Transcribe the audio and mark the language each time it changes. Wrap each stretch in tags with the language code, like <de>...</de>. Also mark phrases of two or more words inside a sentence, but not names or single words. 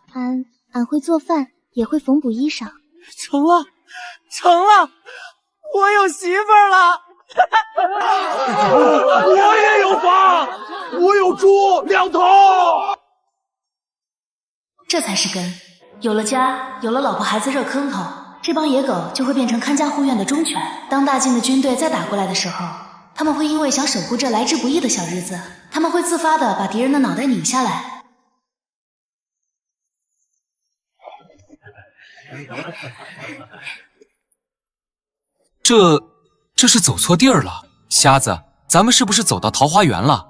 <zh>俺會做飯，也會縫補衣裳。成了，我有媳婦兒了。我也有房，我有豬2頭。這才是根，有了家，有了老婆孩子熱坑頭，這幫野狗就會變成看家護院的忠犬。當大晉的軍隊再打過來的時候，他們會因為想守護這來之不易的小日子，他們會自發的把敵人的腦袋擰下來。這是走錯地兒了，瞎子，咱們是不是走到桃花源了？</zh>